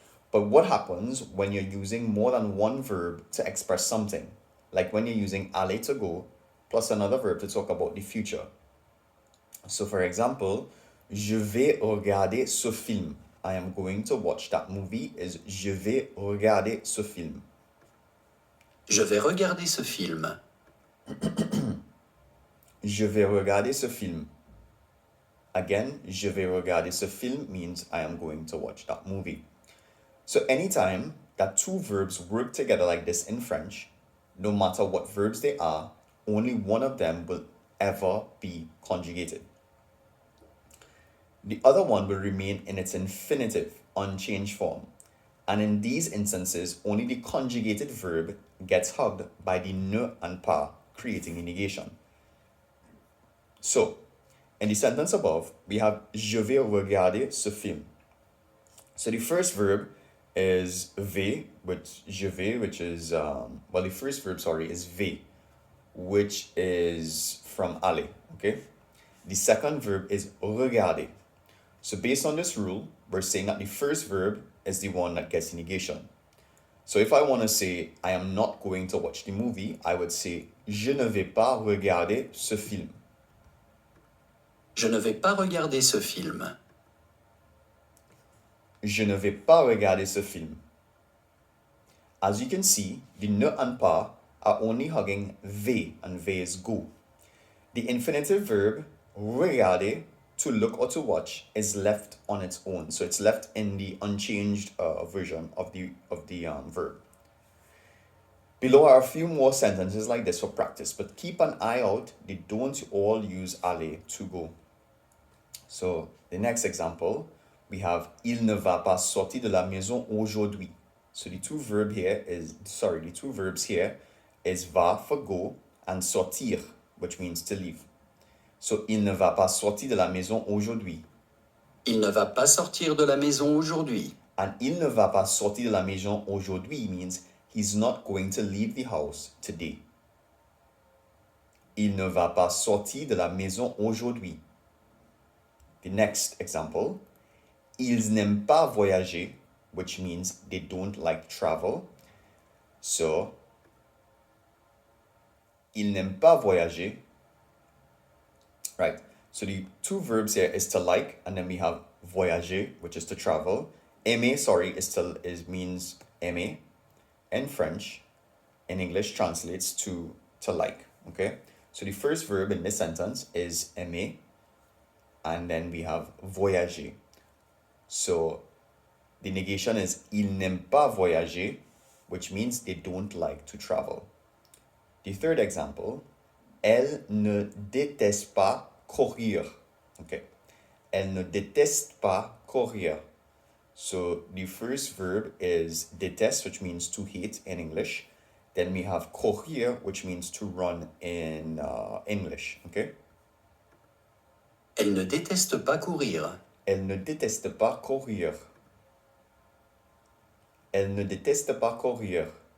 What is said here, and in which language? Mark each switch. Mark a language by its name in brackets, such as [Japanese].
[English] But what happens when you're using more than one verb to express something? Like when you're using aller to go plus another verb to talk about the future. So for example, [French] je vais regarder ce film. [English] I am going to watch that movie is [French] je vais regarder ce film. Je vais regarder ce film. Je vais regarder ce film. [English] Again, [French] je vais regarder ce film [English] means I am going to watch that movie. So anytime that two verbs work together like this in French, no matter what verbs they are, only one of them will ever be conjugated. The other one will remain in its infinitive, unchanged form. And in these instances, only the conjugated verb gets hugged by the ne and pas, creating a negation. So, in the sentence above, we have [French] je vais regarder ce film. [English] So the first verb is vais, which [French] je vais, [English] which is the first verb, is vais, which is from aller, okay? The second verb is regarder. So based on this rule, we're saying that the first verb is the one that gets the negation. So if I want to say I am not going to watch the movie, I would say [French] je ne vais pas regarder ce film. Je ne vais pas regarder ce film. Je ne vais pas regarder ce film. [English] As you can see, the ne and pas are only hugging vais, and vais is go. The infinitive verb regarder, to look or to watch, is left on its own. So it's left in the unchanged version of the verb. Below are a few more sentences like this for practice, but keep an eye out. They don't all use aller, to go. So the next example, we have [French] il ne va pas sortir de la maison aujourd'hui. [English] So the two verbs here is va for go and sortir, which means to leave. [French] So il ne va pas sortir de la maison aujourd'hui. Il ne va pas sortir de la maison aujourd'hui. [English] And [French] il ne va pas sortir de la maison aujourd'hui [English] means he's not going to leave the house today. [French] Il ne va pas sortir de la maison aujourd'hui. [English] The next example, [French] ils n'aiment pas voyager, [English] which means they don't like travel. [French] So, ils n'aiment pas voyager. [English] Right. So the two verbs here is to like, and then we have voyager, which is to travel. Aimer, means aimer in French. In English translates to like. Okay. So the first verb in this sentence is aimer. And then we have voyager. So the negation is [French] ils n'aiment pas voyager, [English] which means they don't like to travel. The third example, [French] elle ne déteste pas courir. Okay. Elle ne déteste pas courir. [English] So the first verb is déteste, which means to hate in English. Then we have courir, which means to run in English. Okay. [French] Elle ne déteste pas courir. Elle ne déteste pas courir. Elle ne déteste pas courir.